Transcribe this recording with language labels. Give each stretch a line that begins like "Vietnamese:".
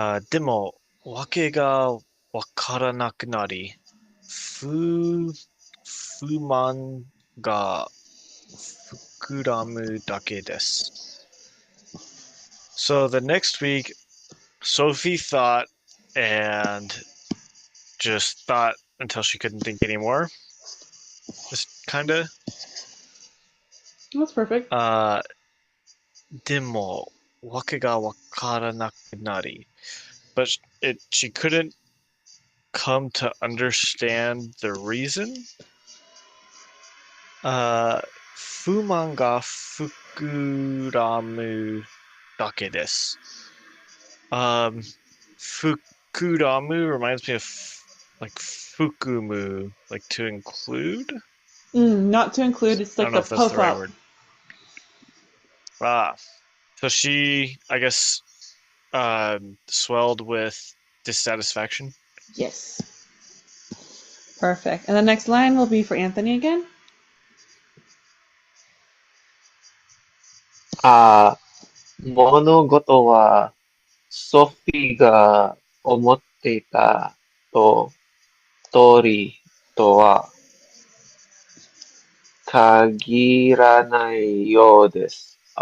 Japanese: でも、わけがわからなくなり、不満が膨らむだけです。
English: So the next week, Sophie thought and just thought until she couldn't think anymore. Just kind of. That's perfect.
Japanese: でも、わけがわからなくなり。
English: But she couldn't come to understand the reason.
Japanese: 不満が膨らむだけです。
English: 膨らむ reminds me of like 含む, like to include. Not to include. It's like the puff the right up. Word. So she, I guess, swelled with dissatisfaction. Yes. Perfect. And the next line will be for Anthony again. 物事はソフィーが思っていた通りとは限らないようです。